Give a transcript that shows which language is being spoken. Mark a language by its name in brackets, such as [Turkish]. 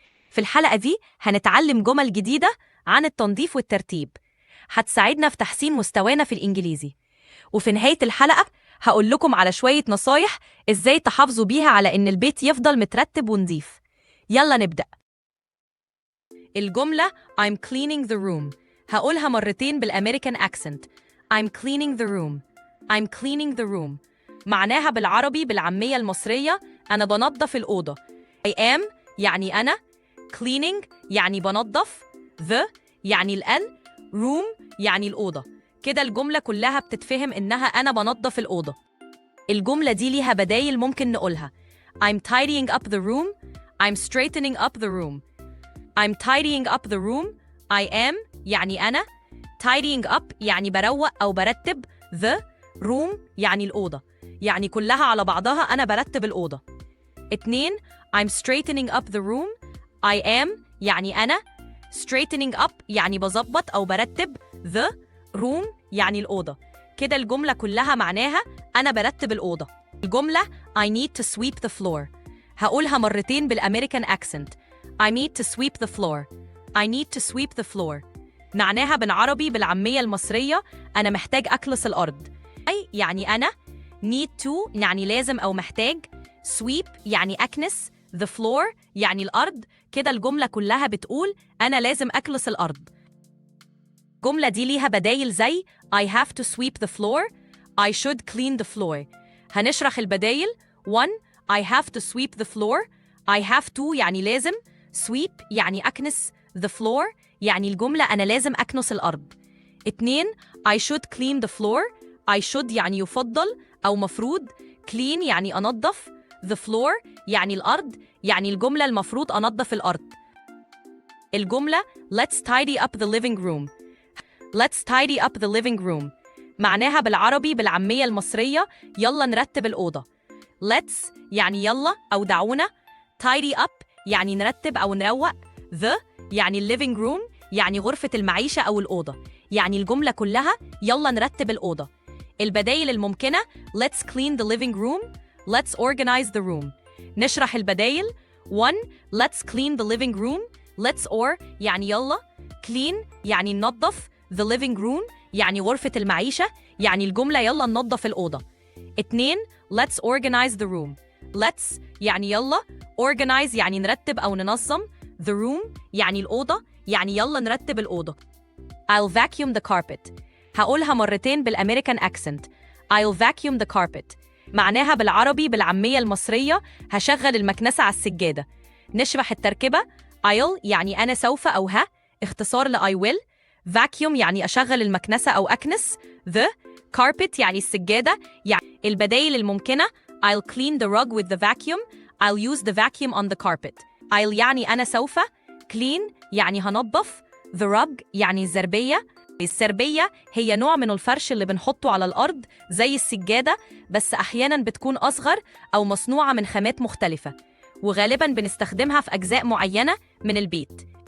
[Arabic] في الحلقة دي هنتعلم جمل جديدة عن التنظيف والترتيب هتساعدنا في تحسين مستوانا في الإنجليزي. وفي نهاية الحلقة هقول لكم على شوية نصايح إزاي تحافظوا بيها على إن البيت يفضل مترتب ونظيف. يلا نبدأ. [English] الجملة I'm cleaning the room [Arabic] هقولها مرتين بالأمريكان [English] accent. I'm cleaning the room. I'm cleaning the room. [Arabic] معناها بالعربي بالعامية المصرية أنا بنظف الأوضة. [English] I am [Arabic] يعني أنا، [English] cleaning [Arabic] يعني بنظف، [English] the [Arabic] يعني الآن، [English] room [Arabic] يعني الأوضة. كده الجملة كلها بتتفهم إنها أنا بنظف الأوضة. الجملة دي ليها بدايل ممكن نقولها. [English] I'm tidying up the room. I'm straightening up the room. I'm tidying up the room. I am [Arabic] يعني أنا. [English] Tidying up [Arabic] يعني بروق أو برتب. [English] The room [Arabic] يعني الأوضة. يعني كلها على بعضها أنا برتب الأوضة. 2. [English] I'm straightening up the room. I am [Arabic] يعني أنا. [English] Straightening up [Arabic] يعني بظبط أو برتب. [English] The room [Arabic] يعني الأوضة. كده الجملة كلها معناها أنا برتب الأوضة. [English] الجملة I need to sweep the floor [Arabic] هقولها مرتين بالأمريكان [English] accent. I need to sweep the floor. I need to sweep the floor. [Arabic] معناها بالعربي بالعامية المصرية أنا محتاج أكنس الأرض. أي يعني أنا. [English] need to [Arabic] يعني لازم أو محتاج. sweep يعني أكنس. [English] the floor [Arabic] يعني الأرض. كده الجملة كلها بتقول أنا لازم أكنس الأرض. الجملة دي ليها بدايل زي [English] I have to sweep the floor. I should clean the floor. [Arabic] هنشرح البدايل. 1. [English] I have to sweep the floor. I have to [Arabic] يعني لازم. sweep يعني أكنس. [English] the floor [Arabic] يعني الجملة أنا لازم أكنس الأرض. 2. [English] I should clean the floor. I should [Arabic] يعني يفضل أو مفروض. clean يعني أنظف. [English] the floor [Arabic] يعني الأرض يعني الجملة المفروض أنظف الأرض. [English] الجملة Let's tidy up the living room. Let's tidy up the living room [Arabic] معناها بالعربي بالعامية المصرية يلا نرتب الأوضة. Let's يعني يلا أو دعونا. [English] tidy up [Arabic] يعني نرتب أو نروق. the يعني [English] living room [Arabic] يعني غرفة المعيشة أو الأوضة. يعني الجملة كلها يلا نرتب الأوضة. البدايل الممكنة [English] Let's clean the living room. Let's organize the room. [Arabic] نشرح البدايل. [English] 1. Let's clean the living room. [Arabic] Let's or يعني يلا. clean يعني ننظف. [English] the living room [Arabic] يعني غرفة المعيشة يعني الجملة يلا ننظف الأوضة. [English] 2. Let's organize the room. Let's [Arabic] يعني يلا. organize يعني نرتب أو ننظم. [English] the room [Arabic] يعني الأوضة يعني يلا نرتب الأوضة. [English] I'll vacuum the carpet [Arabic] هقولها مرتين بالأمريكان [English] accent. I'll vacuum the carpet [Arabic] معناها بالعربي بالعامية المصرية هشغل المكنسة على السجادة. نشرح التركيبة. I'll يعني أنا سوف أو ها اختصار ل [English] I will. [Arabic] vacuum يعني أشغل المكنسة أو أكنس. [English] the carpet [Arabic] يعني السجادة. يعني البدايل الممكنة [English] I'll clean the rug with the vacuum. I'll use the vacuum on the carpet. I'll [Arabic] يعني أنا سوف. clean يعني هنظف. the rug يعني الزربية. السربية هي نوع من الفرش اللي بنحطه على الأرض زي السجادة، بس أحياناً بتكون أصغر أو مصنوعة من خامات مختلفة، وغالباً بنستخدمها في أجزاء معينة من البيت.